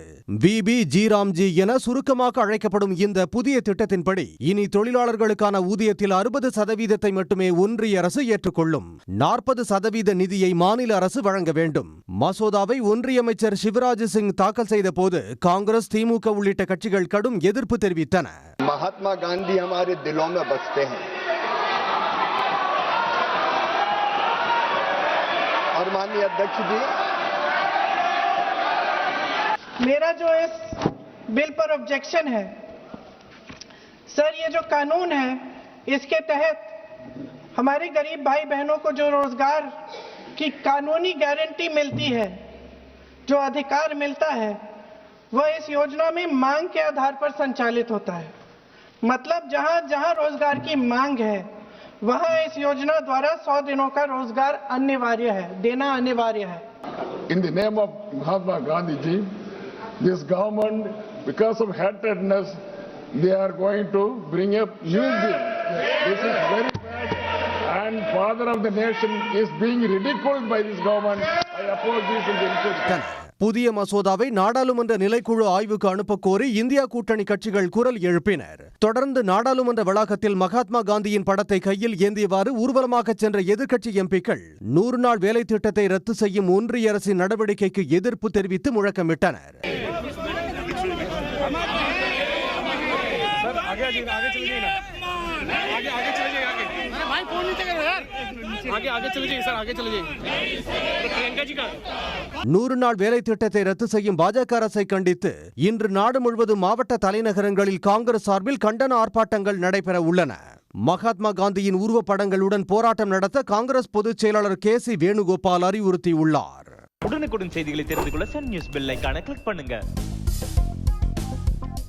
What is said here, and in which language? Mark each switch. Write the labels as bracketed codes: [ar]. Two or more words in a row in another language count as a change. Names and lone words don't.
[ta] விபி ராம்ஜி என சுருக்கமாக அழைக்கப்படும் இந்த புதிய திட்டத்தின்படி இனி தொழிலாளர்களுக்கான ஊதியத்தில் 60% மட்டுமே ஒன்றிய அரசு ஏற்றுக்கொள்ளும். 40% நிதியை மாநில அரசு வழங்க வேண்டும். மசோதாவை ஒன்றிய அமைச்சர் சிவராஜ் சிங் தாக்கல் செய்த போது காங்கிரஸ், திமுக உள்ளிட்ட கட்சிகள் கடும் எதிர்ப்பு தெரிவித்தன. [hi] महात्मा गांधी हमारे दिलों में बसते हैं और माननीय अध्यक्ष जी, मेरा जो इस बिल पर ऑब्जेक्शन है सर, ये जो कानून है इसके तहत हमारे गरीब भाई बहनों को जो रोजगार की कानूनी गारंटी मिलती है, जो अधिकार मिलता है, वह इस योजना में मांग के आधार पर संचालित होता है. मतलब जहां जहां रोजगार की मांग है वहां इस योजना द्वारा 100 दिनों का रोजगार अनिवार्य है, देना अनिवार्य है. [en] In the name of Mahatma Gandhi ji, this government, because of hatredness, they are going to bring up new bill. This is very bad, and father of the nation is being ridiculed by this government. I oppose this in the interest. [ta] புதிய மசோதாவை நாடாளுமன்ற நிலைக்குழு ஆய்வுக்கு அனுப்ப கோரி இந்தியா கூட்டணி கட்சிகள் குரல் எழுப்பினர். தொடர்ந்து நாடாளுமன்ற வளாகத்தில் மகாத்மா காந்தியின் படத்தை கையில் ஏந்தியவாறு ஊர்வலமாக சென்ற எதிர்க்கட்சி எம்பிக்கள் 100 நாள் வேலை திட்டத்தை ரத்து செய்யும் ஒன்றிய அரசின் நடவடிக்கைக்கு எதிர்ப்பு தெரிவித்து முழக்கமிட்டனர். [hi] आगे चले जाइए सर, आगे चले जाइए. प्रियंका जी का [ta] 100 நாள் வேலை திட்டத்தை ரத்து செய்யும் பாஜக அரசை கண்டித்து இன்று நாடு முழுவதும் மாவட்ட தலைநகரங்களில் காங்கிரஸ் சார்பில் கண்டன ஆர்ப்பாட்டங்கள் நடைபெற உள்ளன. மகாத்மா காந்தியின் உருவப்படங்களுடன் போராட்டம் நடத்த காங்கிரஸ் பொதுச் செயலாளர் KC வேணுகோபால் அறிவுறுத்தியுள்ளார். உடனுக்குடன் செய்திகளை தெரிந்து கொள்ள சன் நியூஸ் [en] bell iconai click [ta] பண்ணுங்க.